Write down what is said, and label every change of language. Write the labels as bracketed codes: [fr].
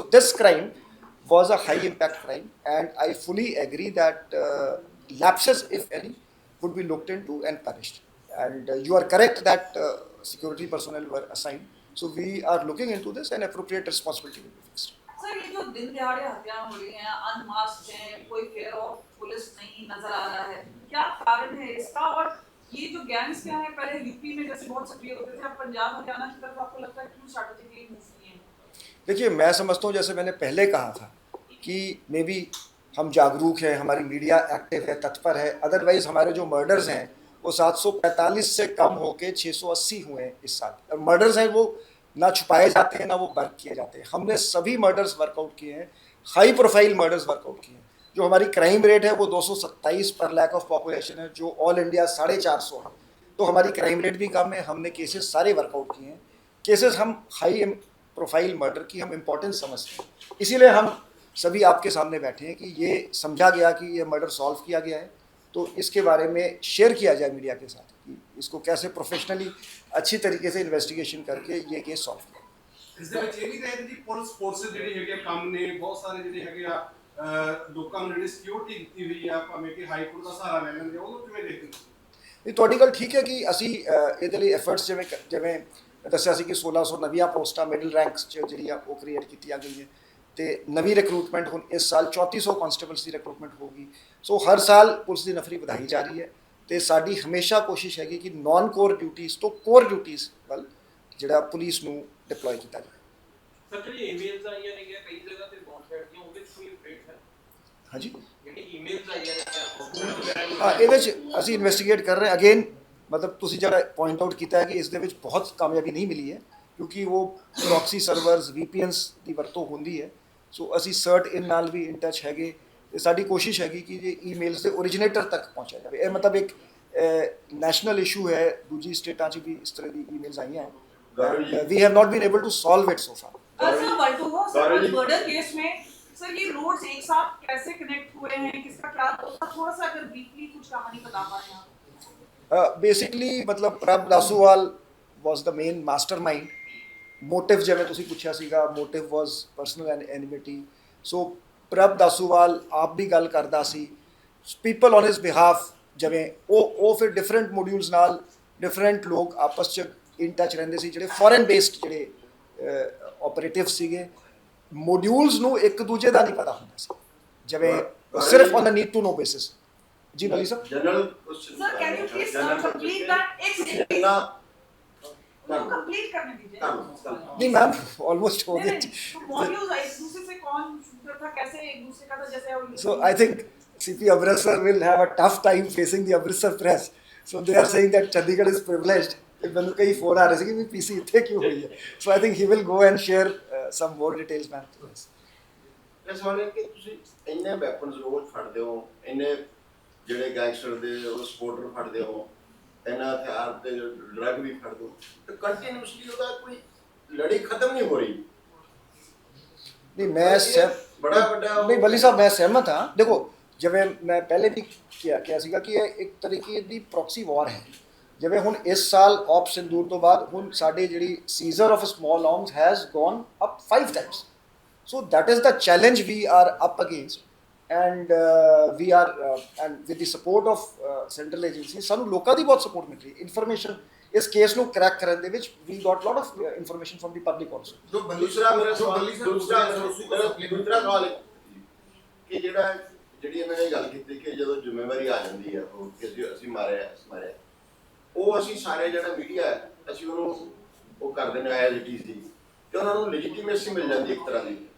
[en] So this crime was a high impact crime, and I fully agree that lapses, if any, would be looked into and punished. And you are correct that security personnel were assigned. So we are looking into this, and appropriate responsibility will be fixed. [hi] Sir, ये जो दिन दिहाड़े हत्याएं हो रही हैं, अनमास्क्ड हैं, कोई फेयर ऑफ पुलिस नहीं नजर आ रहा है, क्या कारण है इसका? और ये जो गैंग्स क्या है, पहले यूपी में जैसे बहुत सक्रिय होते थे, अब पंजाब हरियाणा की तरफ आपको लगता है क्यों स्ट्रैटेजिकली मूव किए हैं? देखिए, मैं समझता हूँ जैसे मैंने पहले कहा था कि मे बी हम जागरूक हैं, हमारी मीडिया एक्टिव है, तत्पर है, अदरवाइज हमारे जो मर्डर्स हैं वो 745 से कम होके 680 हुए हैं इस साल। मर्डर्स हैं वो ना छुपाए जाते हैं ना वो वर्क किए जाते हैं। हमने सभी मर्डर्स वर्कआउट किए हैं, हाई प्रोफाइल मर्डर्स वर्कआउट किए हैं। जो हमारी क्राइम रेट है वो 227 पर लाख ऑफ पॉपुलेशन है, जो ऑल इंडिया 450 है, तो हमारी क्राइम रेट भी कम है। हमने केसेस सारे वर्कआउट किए हैं। केसेस हम हाई प्रोफाइल मर्डर की हम इम्पोर्टेंस समझते हैं, इसीलिए हम सभी आपके सामने बैठे हैं कि ये समझा गया कि ये मर्डर सॉल्व किया गया है, तो इसके बारे में शेयर किया जाए मीडिया के साथ कि इसको कैसे प्रोफेशनली अच्छी तरीके से इन्वेस्टिगेशन करके ये केस सॉल्व किया। [pa] ਇਸ ਦੇ ਵਿੱਚ ਇਹ ਨਹੀਂ ਕਹੇ ਜੀ ਪੁਲਿਸ ਫੋਰਸਿਸ ਜਿਹੜੇ ਹੈਗੇ ਆ ਕੰਮ ਨੇ ਬਹੁਤ ਸਾਰੇ ਜਿਹੜੇ ਹੈਗੇ ਆ ਲੋਕਾਂ ਨੂੰ ਜਿਹੜੀ ਸਿਕਿਉਰਿਟੀ ਦਿੱਤੀ ਹੋਈ ਆ ਭਾਵੇਂ ਕਿ ਹਾਈ ਕੋਰਟ ਦਾ ਸਹਾਰਾ ਲੈ ਲੈਂਦੇ ਉਹਨੂੰ ਕਿਵੇਂ ਦੇਖਦੇ ਹੋ? ਇਹ ਤੁਹਾਡੀ ਗੱਲ ਠੀਕ ਹੈ ਕਿ ਅਸੀਂ ਇਹਦੇ ਲਈ ਐਫਰਟਸ ਜਿਵੇਂ ਦੱਸਿਆ ਸੀ ਕਿ 1600 ਨਵੀਆਂ ਪੋਸਟਾਂ ਮਿਡਲ ਰੈਂਕਸ 'ਚ ਜਿਹੜੀਆਂ ਉਹ ਕ੍ਰੀਏਟ ਕੀਤੀਆਂ ਗਈਆਂ ਤੇ ਨਵੀਂ ਰਿਕਰੂਟਮੈਂਟ ਹੁਣ ਇਸ ਸਾਲ 3400 ਕਾਂਸਟੇਬਲਸ ਦੀ ਰਿਕਰੂਟਮੈਂਟ ਹੋਗੀ। ਸੋ ਹਰ ਸਾਲ ਪੁਲਿਸ ਦੀ ਨਫਰੀ ਵਧਾਈ ਜਾ ਰਹੀ ਹੈ ਤੇ ਸਾਡੀ ਹਮੇਸ਼ਾ ਕੋਸ਼ਿਸ਼ ਹੈਗੀ ਕਿ ਨਾਨ ਕੋਰ ਡਿਊਟੀਜ਼ ਤੋਂ ਕੋਰ ਡਿਊਟੀਜ਼ ਵੱਲ ਜਿਹੜਾ ਪੁਲਿਸ ਨੂੰ ਡਿਪਲੋਏ ਕੀਤਾ ਜਾਏ। ਸਰ ਜਿਹੜੀ ਈਮੇਲਸ ਆਈਆਂ ਨੇ ਕਈ ਜਗ੍ਹਾ ਤੇ ਪਹੁੰਚ ਸਕਦੀਆਂ ਉਹਦੇ ਵਿੱਚ ਕੋਈ ਅਪਡੇਟ ਹੈ? ਹਾਂਜੀ, ਜਿਹੜੀ ਈਮੇਲਸ ਆਈਆਂ ਨੇ ਹਾਂ, ਇਹਦੇ 'ਚ ਅਸੀਂ ਇਨਵੈਸਟੀਗੇਟ ਕਰ ਰਹੇ ਅਗੇਨ, ਮਤਲਬ ਤੁਸੀਂ ਜਿਹੜਾ ਪੁਆਇੰਟ ਆਊਟ ਕੀਤਾ ਹੈ ਕਿ ਇਸ ਦੇ ਵਿੱਚ ਬਹੁਤ ਕਾਮਯਾਬੀ ਨਹੀਂ ਮਿਲੀ ਹੈ ਕਿਉਂਕਿ ਉਹ ਪ੍ਰੋਕਸੀ ਸਰਵਰਸ VPNs ਦੀ ਵਰਤੋਂ ਹੁੰਦੀ ਹੈ। ਸੋ ਅਸੀਂ ਸਰਟ ਇਨ ਨਾਲ ਵੀ ਇਨ ਟੱਚ ਹੈਗੇ ਤੇ ਸਾਡੀ ਕੋਸ਼ਿਸ਼ ਹੈਗੀ ਕਿ ਜੇ ਈਮੇਲਸ ਦੇ ਓਰੀਜਿਨੇਟਰ ਤੱਕ ਪਹੁੰਚਿਆ ਜਾਵੇ। ਇਹ ਮਤਲਬ ਇੱਕ ਨੈਸ਼ਨਲ ਇਸ਼ੂ ਹੈ, ਦੂਜੀ ਸਟੇਟਾਂ 'ਚ ਵੀ ਇਸ ਤਰ੍ਹਾਂ ਦੀ ਈਮੇਲਸ ਆਈਆਂ ਹੈ। [en] We have not been able to solve it so far. [hi] Sir वल्टोवा sir murder case में सर ये रोड्स एक साथ कैसे कनेक्ट हुए हैं, किसका क्या थोड़ा सा अगर ब्रीफली कुछ कहानी बता पाएं आप? [en] Basically मतलब Prabh Dasuwal was the main mastermind. Motive [pa] ਜਿਵੇਂ ਤੁਸੀਂ ਪੁੱਛਿਆ ਸੀਗਾ, [en] motive was personal enmity. [pa] So ਪ੍ਰਭ ਦਾਸੂਵਾਲ ਆਪ ਵੀ ਗੱਲ ਕਰਦਾ ਸੀ, [en] people on his behalf, [pa] ਜਿਵੇਂ ਉਹ ਫਿਰ ਡਿਫਰੈਂਟ ਮੋਡਿਊਲਸ ਨਾਲ ਡਿਫਰੈਂਟ ਲੋਕ ਆਪਸ 'ਚ ਇਨ ਟੱਚ ਰਹਿੰਦੇ ਸੀ, ਜਿਹੜੇ ਫੋਰਨ ਬੇਸਡ ਜਿਹੜੇ ਆਪਰੇਟਿਵ ਸੀਗੇ। ਮੋਡਿਊਲਸ ਨੂੰ ਇੱਕ ਦੂਜੇ ਦਾ ਨਹੀਂ ਪਤਾ ਹੁੰਦਾ ਸੀ, ਜਿਵੇਂ ਸਿਰਫ [en] On a need to know basis. [pa] ਜੀ ਬਲੀ ਸਾਹਿਬ, [en] general sir can you please complete that [hi] एक सेकंड कंप्लीट करने दीजिए। नहीं मैम ऑलमोस्ट हो गया। मॉड्यूल्स एक दूसरे से कौन शूटर था, कैसे एक दूसरे का था, जैसे [en] So I think CP Amritsar will have a tough time facing the Amritsar press. So they are saying that Chandigarh is privileged. [pa] ਤੇ ਮੈਨੂੰ ਕਈ ਫੋਨ ਆ ਰਹੇ ਸੀ ਕਿ ਵੀ PC ਇੱਥੇ ਕਿਉਂ ਹੋਈ ਹੈ। [en] So I think he will go and share some more details ma'am. [pa] ਇਸ ਵਾਰ ਕਿ ਤੁਸੀਂ ਇੰਨੇ ਵੈਪਨਸ ਰੋਜ਼ ਫੜਦੇ ਹੋ, ਇੰਨੇ ਜਿਹੜੇ ਗੈਂਗਸਟਰ ਦੇ ਉਹ ਸਪੋਰਟਰ ਫੜਦੇ ਹੋ, ਇੰਨਾ ਹਥਿਆਰ ਤੇ ਡਰੱਗ ਵੀ ਫੜਦੇ ਹੋ, ਤੇ ਕੰਟੀਨਿਊਸਲੀ ਉਹਦਾ ਕੋਈ ਲੜੀ ਖਤਮ ਨਹੀਂ ਹੋ ਰਹੀ। ਨਹੀਂ ਮੈਂ ਬੜਾ ਵੱਡਾ ਨਹੀਂ ਬਲੀ ਸਾਹਿਬ ਮੈਂ ਸਹਿਮਤ ਹਾਂ। ਦੇਖੋ ਜਿਵੇਂ ਮੈਂ ਪਹਿਲੇ ਵੀ ਕਿਹਾ ਸੀਗਾ ਕਿ ਇਹ ਇੱਕ ਤਰੀਕੇ ਦੀ ਪ੍ਰੋਕਸੀ ਵਾਰ ਹੈ। ਜਿਵੇਂ ਹੁਣ ਇਸ ਸਾਲ ਆਪ ਸਿੰਦੂਰ ਤੋਂ ਬਾਅਦ ਹੁਣ ਸਾਡੀ ਜਿਹੜੀ [en] Seizure of small arms has gone up 5 times. So that is the challenge we are up against, and we are and with the support of central agencies [pa] ਸਾਨੂੰ ਲੋਕਾਂ ਦੀ ਬਹੁਤ ਸਪੋਰਟ ਮਿਲ ਰਹੀ ਹੈ। ਇਨਫੋਰਮੇਸ਼ਨ ਇਸ ਕੇਸ ਨੂੰ ਕ੍ਰੈਕ ਕਰਨ ਦੇ ਵਿੱਚ [en] we got lot of information from the public also. [pa] ਜੋ ਦੂਸਰਾ ਮੇਰਾ ਸਵਾਲ ਦੂਸਰਾ ਸਵਾਲ ਹੈ ਕਿ ਜਿਹੜੀ ਇਹਨਾਂ ਨੇ ਗੱਲ ਕੀਤੀ ਕਿ ਜਦੋਂ ਜ਼ਿੰਮੇਵਾਰੀ ਆ ਜਾਂਦੀ ਹੈ ਉਹ ਕਿ ਅਸੀਂ ਮਾਰਿਆ ਉਹ ਅਸੀਂ ਸਾਰੇ ਜਿਹੜਾ ਮੀਡੀਆ ਹੈ ਅਸੀਂ ਉਹਨੂੰ ਉਹ ਕਰ ਦਿੰਦੇ [en] as it is [pa] ਦੀ, ਤੇ ਉਹਨਾਂ ਨੂੰ ਲੈਜੀਟੀਮੇਸੀ ਮਿਲ ਜਾਂਦੀ ਇੱਕ ਤਰ੍ਹਾਂ ਦੀ।